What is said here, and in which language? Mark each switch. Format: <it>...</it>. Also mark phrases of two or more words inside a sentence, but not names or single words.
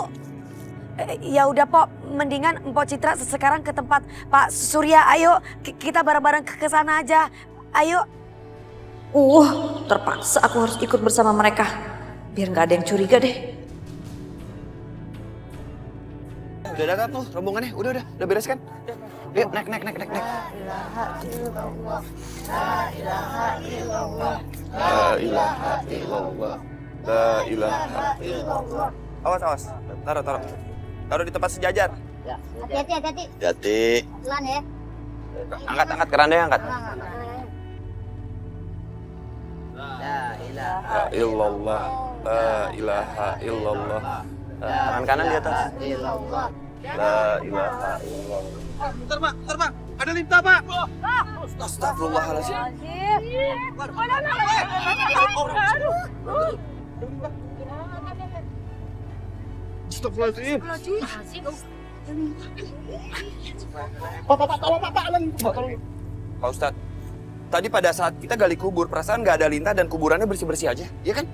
<id>Ya udah Pok, mendingan Mpok Citra sekarang ke tempat Pak Surya. Ayo kita bareng-bareng ke sana aja. Ayo. Terpaksa aku harus ikut bersama mereka. Biar nggak ada yang curiga deh. Udah datang tuh rombongannya, udah beres kan? Yuk, naik.</id> <ar>لا إله إلا الله. لا إله إلا الله. لا إله إلا الله. لا إله إلا الله.</ar> <id>Awas. Taruh di tempat sejajar. Hati-hati. Hati. Pelan ya. Angkat kerandanya angkat. La</id> <ar>لا إلا الله. لا إله إلا الله.</ar> <id>Tangan kanan di atas. illallah.</id> <ar>لا إله إلا الله.</ar> <id>Bentar, Bang. Ada Linta, Pak. Astagfirullahaladzim. Astagfirullahaladzim. Pak Ustadz, tadi pada saat kita gali kubur, perasaan nggak ada Linta dan kuburannya bersih-bersih aja, iya kan?</id>